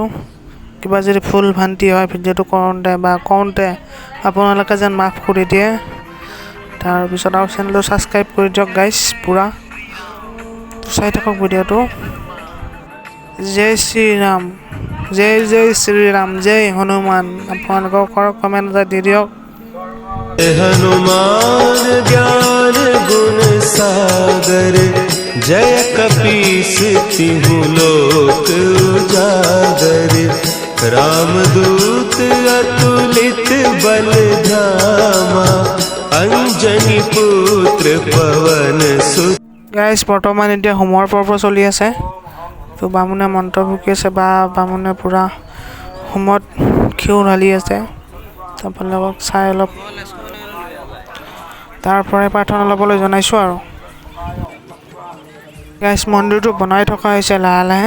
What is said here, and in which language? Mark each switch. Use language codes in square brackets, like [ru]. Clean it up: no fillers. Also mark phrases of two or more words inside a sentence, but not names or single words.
[as] কিবা যদি ভুল ভ্ৰান্তি হয় ভিডিঅ'টো কওঁতে আপোনালোকে যেন মাফ কৰি দিয়ে। তাৰপিছত আৰু চেনেলটো ছাবস্ক্ৰাইব কৰি দিয়ক গাইজ, পূৰা চাই থাকক ভিডিঅ'টো। জয় শ্ৰীৰাম, জয় জয় শ্ৰীৰাম, জয় হনুমান। আপোনালোকক কমেণ্ট এটা দি দিয়ক। [awa] हनुमान ज्ञान गुण सागर, जय कपीस तिहु लोक उजागर। रामदूत अतुलित बल धामा, अंजनी पुत्र पवन सुत। [as] গাইজ, বৰ্তমান এতিয়া হোমৰ পৰ্ব চলি আছে। তো বামুণে মন্ত্ৰ ভুকি আছে বা বামুণে পূৰা হোমত ঘিউ ঢালি আছে। আপোনালোকক চাই অলপ তাৰ পৰাই প্ৰাৰ্থনা ল'বলৈ জনাইছোঁ। আৰু গাইজ, মন্দিৰটো বনাই থকা হৈছে লাহে লাহে।